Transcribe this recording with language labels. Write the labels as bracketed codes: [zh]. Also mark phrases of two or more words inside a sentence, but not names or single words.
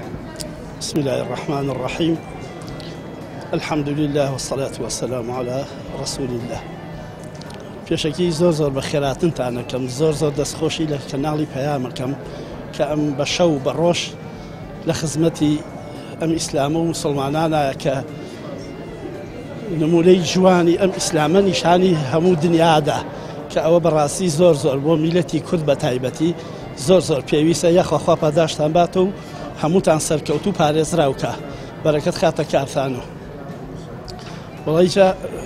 [ar] بسم الله الرحمن الرحيم الحمد لله والصلاة والسلام على رسول الله [ckb] پێشەکی زۆر بە خێراتنتانەکەم زۆر دەستخۆشی لە کەناڵی پەیامەکەم کە ئەم بە شەو بە ڕۆژ لە خزمەتی ئەم ئیسلامە و مسلمانانە کە نمونەی جوانی ئەم ئیسلامە نیشانی هەموو دنیادا کە ئەوە بەڕاستی زۆر بۆ میلەتی کورد بە تایبەتی زۆر پێویستە یەخواخوا پاداشتان باتە و هەمووتان سەرکەوت و پارێزراوکە بەرەکەت خاتە کارتانەوە وڵایجا